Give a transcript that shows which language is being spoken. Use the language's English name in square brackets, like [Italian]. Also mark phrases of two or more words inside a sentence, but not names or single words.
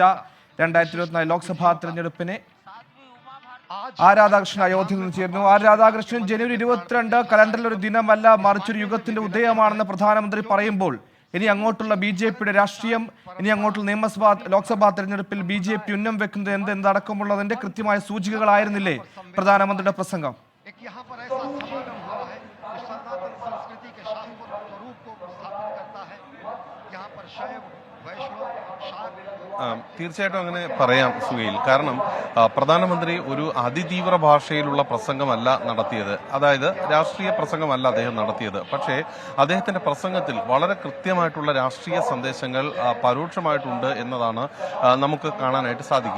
[Malayalam] 2024 ലോക്സഭാ തെരഞ്ഞെടുപ്പിനെ രാധാകൃഷ്ണൻ അയോധ്യയിൽ നിന്ന് ചേരുന്നു. രാധാകൃഷ്ണൻ, ജനുവരി 22 കലണ്ടറിൽ ഒരു ദിനമല്ല, മറിച്ചൊരു യുഗത്തിന്റെ ഉദയമാണെന്ന് പ്രധാനമന്ത്രി പറയുമ്പോൾ ഇനി അങ്ങോട്ടുള്ള BJPയുടെ രാഷ്ട്രീയം, ഇനി അങ്ങോട്ടുള്ള ലോക്സഭാ തെരഞ്ഞെടുപ്പിൽ BJP ഉന്നം വെക്കുന്നത് എന്തടക്കമുള്ളതിന്റെ കൃത്യമായ സൂചികകളായിരുന്നില്ലേ പ്രധാനമന്ത്രിയുടെ പ്രസംഗം? [Hindi] यहाँ पर ऐसा समागम हुआ है जो सनातन संस्कृति के शाश्वत स्वरूप को स्थापित करता है। यहाँ पर शैव वैष्णव [Malayalam] തീർച്ചയായിട്ടും അങ്ങനെ പറയാം സുഹൈൽ. കാരണം പ്രധാനമന്ത്രി ഒരു അതിതീവ്ര ഭാഷയിലുള്ള പ്രസംഗമല്ല നടത്തിയത്, അതായത് രാഷ്ട്രീയ പ്രസംഗമല്ല അദ്ദേഹം നടത്തിയത്. പക്ഷേ അദ്ദേഹത്തിന്റെ പ്രസംഗത്തിൽ വളരെ കൃത്യമായിട്ടുള്ള രാഷ്ട്രീയ സന്ദേശങ്ങൾ പരോക്ഷമായിട്ടുണ്ട് എന്നതാണ് നമുക്ക് കാണാനായിട്ട് സാധിക്കുക.